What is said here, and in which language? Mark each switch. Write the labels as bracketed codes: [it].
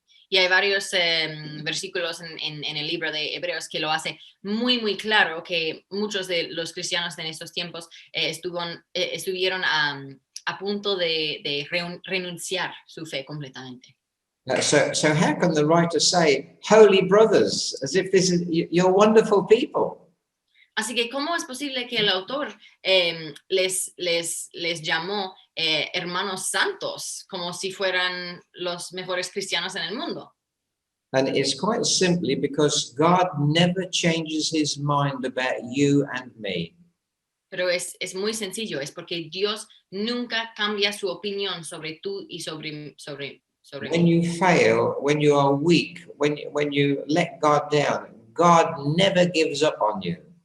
[es] Y hay varios versículos en el libro de Hebreos que lo hace muy, muy claro que muchos de los cristianos en estos tiempos estuvieron a punto de renunciar su fe completamente. [en] So how can the writer say, holy brothers, as if this is, you're wonderful people? [es] Así que, ¿cómo es posible que el autor les llamó hermanos santos, como si fueran los mejores cristianos en el mundo? [en] And it's quite simply because God never changes his mind about you and me. [es] Pero es muy sencillo, es porque Dios nunca cambia su opinión sobre tú y sobre mí. [en] When you fail, when you are weak, when you let God down, God never gives up on you.